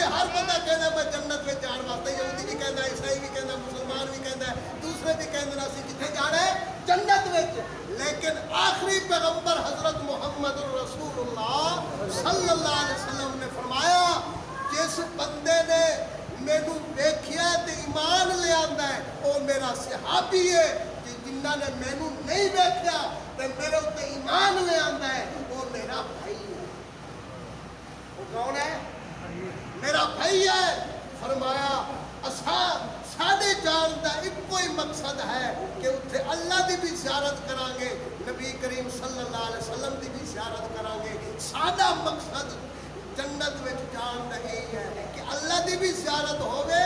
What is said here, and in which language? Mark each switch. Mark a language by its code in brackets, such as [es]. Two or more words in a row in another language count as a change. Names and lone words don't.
[pa] بندہ کہنا میں جنت میں جان واسطے یہودی بھی کہنا عیسائی بھی کہنا مسلمان بھی کہنا دوسرے بھی کہنا اسی جتنے جانا ہے جنت میں لیکن آخری پیغمبر حضرت محمد رسول اللہ [ar] صلی اللہ علیہ وسلم [pa] نے فرمایا جس بندے نے مینوں ویکھیا تے ایمان لے آندا ہے وہ میرا صحابی ہے جنہاں نے مینوں نہیں ویکھیا تے میرے اوتے ایمان لے آندا ہے وہ میرا بھائی ہے وہ کون ہے میرا بھائی ہے فرمایا اساں ساڈے جان دا ایکو ہی مقصد ہے کہ اتنے اللہ دی بھی زیارت کران گے نبی کریم [ar] صلی اللہ علیہ وسلم [pa] دی بھی زیارت کران گے ساڈا مقصد جنت میں جان دا یہی ہے کہ اللہ دی بھی زیارت ہوگے